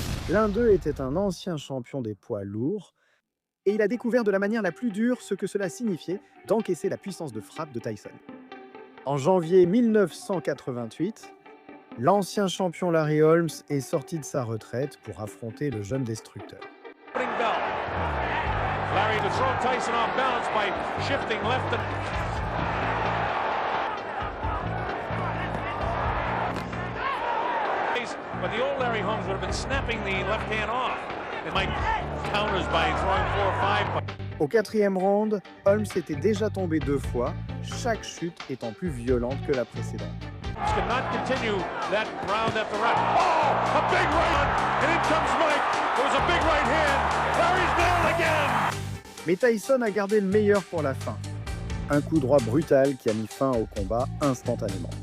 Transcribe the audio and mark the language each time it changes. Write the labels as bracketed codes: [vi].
[fr] L'un d'eux était un ancien champion des poids lourds, et il a découvert de la manière la plus dure ce que cela signifiait d'encaisser la puissance de frappe de Tyson. En janvier 1988, l'ancien champion Larry Holmes est sorti de sa retraite pour affronter le jeune destructeur. [en] Larry to throw Tyson off balance by shifting left and... But the old Larry Holmes would have been snapping the left hand off. It might counters by throwing 4 or 5. [fr] Au 4e round, Holmes était déjà tombé 2 fois, chaque chute étant plus violente que la précédente. [en] Cannot continue that round after round. Oh, a big right, and in comes Mike. It was a big right hand. Larry's down again. [fr] Mais Tyson a gardé le meilleur pour la fin. Un coup droit brutal qui a mis fin au combat instantanément.